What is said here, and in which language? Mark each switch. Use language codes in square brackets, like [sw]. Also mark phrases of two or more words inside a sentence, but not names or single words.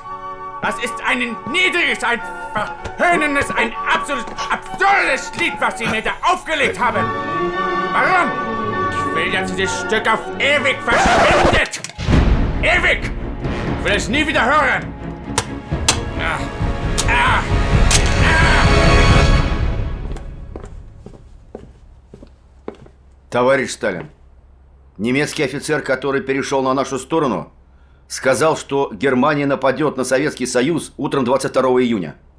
[de] Das ist ein niedriges, ein verhöhnendes, ein absolut absurdes Lied, was Sie mir da aufgelegt haben! Warum? Ich will, dass dieses Stück auf ewig verschwindet! Ewig! Ich will es nie wieder hören! [ru] Товарищ Сталин, немецкий офицер, который перешел на нашу сторону, сказал, что Германия нападет на Советский Союз утром 22 июня.